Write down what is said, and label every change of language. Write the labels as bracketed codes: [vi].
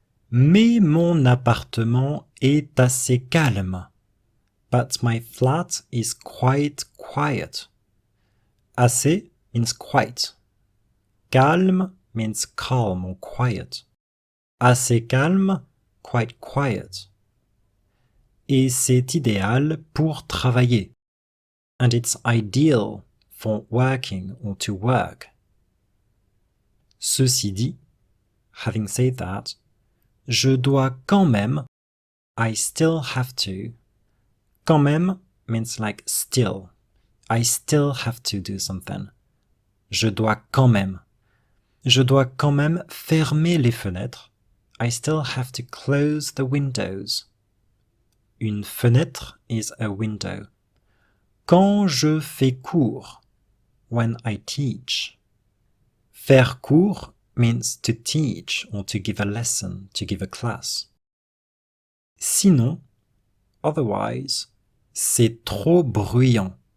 [fr] Mais mon appartement est assez calme, [en] but my flat is quite quiet. Assez means quite. Calme means calm or quiet. [fr] Assez calme, [en] quite quiet. [fr] Et c'est idéal pour travailler. [en] And it's ideal for working or to work. [fr] Ceci dit, [en] having said that, [fr] je dois quand même, [en] I still have to. Quand même means like still. I still have to do something. [fr] Je dois quand même. Je dois quand même fermer les fenêtres. [en] I still have to close the windows. Une fenêtre is a window. [fr] Quand je fais cours, [en] when I teach. Faire cours means to teach or to give a lesson, to give a class. [fr] Sinon, otherwise, c'est trop bruyant.